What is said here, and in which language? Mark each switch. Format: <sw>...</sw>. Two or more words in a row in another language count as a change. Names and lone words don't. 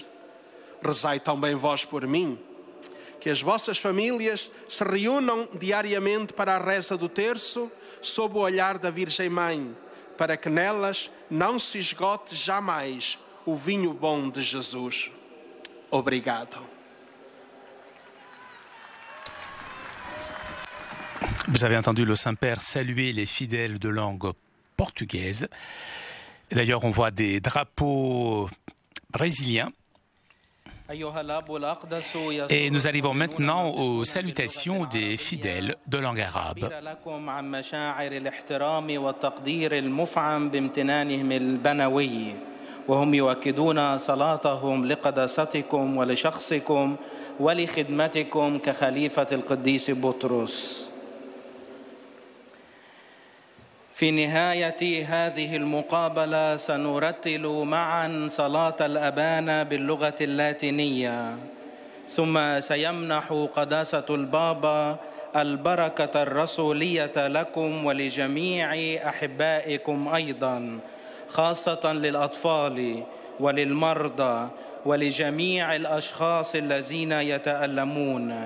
<pt>Rezai também vós por mim, que as vossas famílias se reúnam diariamente para a reza do terço, sob o olhar da Virgem Mãe, para que nelas não se esgote jamais o vinho bom de Jesus. Obrigado.</pt> <fr>Vous avez entendu le Saint-Père saluer les fidèles de langue portugaise. D'ailleurs, on voit des drapeaux brésiliens. Et nous arrivons maintenant aux salutations des fidèles de langue arabe.</fr> <ar>وهم يؤكدون صلاتهم لقداستكم ولشخصكم ولخدمتكم كخليفة القديس بطرس. في نهاية هذه المقابلة سنرتل معا صلاة الأبانا باللغة اللاتينية، ثم سيمنح قداسة البابا البركة الرسولية لكم ولجميع أحبائكم أيضا، خاصة للأطفال وللمرضى ولجميع الأشخاص الذين يتألمون.</ar>